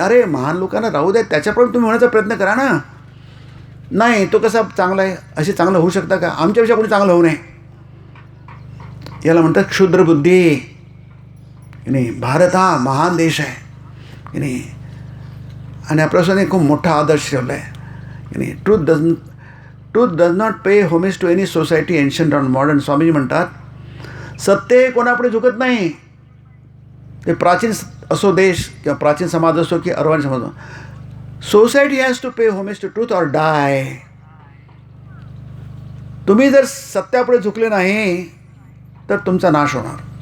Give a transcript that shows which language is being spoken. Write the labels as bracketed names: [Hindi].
[Marathi] अरे महान लोकांना राहू द्या, त्याच्यापर्यंत तुम्ही होण्याचा प्रयत्न करा ना. नाही तो कसा चांगला आहे, असे चांगलं होऊ शकता का, आमच्यापेक्षा कोणी चांगलं होऊ नये, याला म्हणतात क्षुद्रबुद्धी की नाही. भारत हा महान देश आहे की नाही. आणि आपल्यासोबत खूप मोठा आदर्श ठेवला आहे की नाही. [English] Truth does not pay homage to any society ancient on modern. [Marathi] Swamiji म्हणतात सत्य कोणापुढे झुकत नाही. ते प्राचीन असो देश किंवा प्राचीन समाज असो की अर्वाचीन समाज असो, [English] Society has to pay homage to truth or die. [Marathi] तुम्ही जर सत्यापुढे झुकले नाही तर तुमचा नाश होणार.